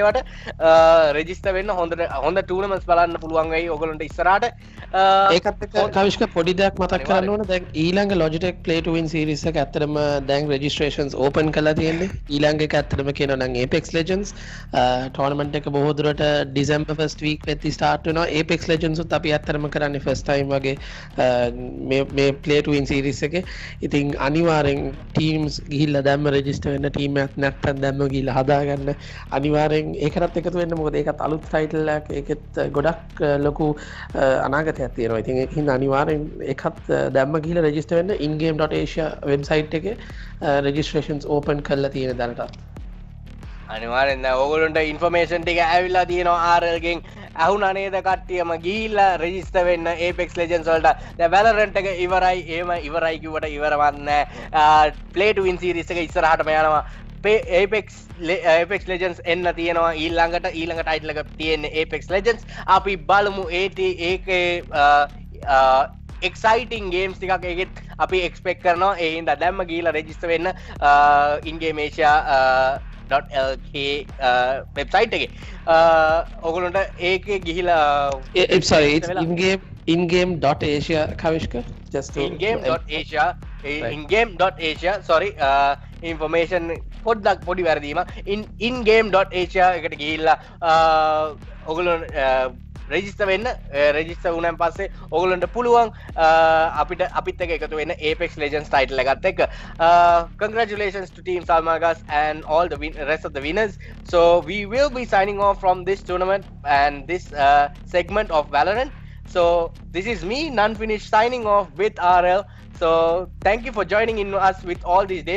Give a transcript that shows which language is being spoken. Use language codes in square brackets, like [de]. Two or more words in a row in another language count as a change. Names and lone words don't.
[si] ඒවට රෙජිස්ටර් වෙන්න හොඳ ටූර්නමන්ට්ස් බලන්න පුළුවන් වෙයි ඕගොල්ලන්ට ඉස්සරහට. ඒකත් එක්ක කවිෂ්ක පොඩි දෙයක් මතක් කරන්න ඕන. දැන් ඊළඟ Logitech Play to Win series එක ඇත්තටම දැන් [en] registrations open [si] කරලා තියෙන්නේ. ඊළඟ එක ඇත්තටම කියනවා නම් Apex Legends tournament එක බොහෝ දුරට [en] December first week [si] වෙද්දී start වෙනවා. Apex Legends උත් අපි ඇත්තටම කරන්නේ [en] first time [si] වගේ මේ Play to Win series එකේ. ඉතින් අනිවාර්යෙන් teams ගිහිල්ලා දැම්ම register වෙන්න, team එකක් නැත්නම් දැම්ම ගිහිල්ලා හදාගන්න. අනිවාර්යෙන් ඒකටත් එකතු වෙන්න. මොකද ඒකත් අලුත් title එකක්. ඒකෙත් ගොඩක් ලොකු අනාගතයක් තියෙනවා. ඉතින් ඒක හින්දා අනිවාර්යෙන් ඒකත් දැම්ම ගිහිල්ලා register වෙන්න. ingame.asia website එකේ [en] registrations open [si] කරලා තියෙන දැනටත්. අනිවාර්යෙන් දැන් ඕගොල්ලන්ට ඉන්ෆර්මේෂන් ටික ඇවිල්ලා තියෙනවා RL ගෙන්. අහුණා නේද කට්ටියම ගිහිල්ලා රෙජිස්ටර් වෙන්න Apex Legends වලට. දැන් Valorant එක ඉවරයි. එහෙම ඉවරයි කිව්වට ඉවරවත් නෑ. Play to Win series එක ඉස්සරහටම යනවා. Apex Legends එන්න තියෙනවා ඊළඟ ටයිටල් එක තියෙන්නේ Apex Legends. අපි බලමු ඒකේ [en] exciting games [si] ටිකක් ඒකෙත් අපි expect කරනවා. ඒ හින්දා දැම්ම ගිහිල්ලා register වෙන්න Gamer.LK website එකේ. ඔයගොල්ලොන්ට ඒකේ ගිහිලා [en] sorry it's ingame.asia කවිෂ්ක just to [si] ingame.asia [en] sorry information [si] පොඩි වැරදීම ingame.asia එකට ගිහිල්ලා ඔයගොල්ලෝ රෙජිස්ටර් වෙන්න. රෙජිස්ටර් වුණාන් පස්සේ ඔයගොල්ලන්ට පුළුවන් අපිත් එක්ක එකතු වෙන්න Apex Legends title එකත් එක්ක. [en] Congratulations to team Sal Mal Gas and all the rest of the winners. So we will be signing off from this tournament and this segment of Valorant. So this is me, Nunfinish, signing off with RL. So thank you for joining in us with all these days.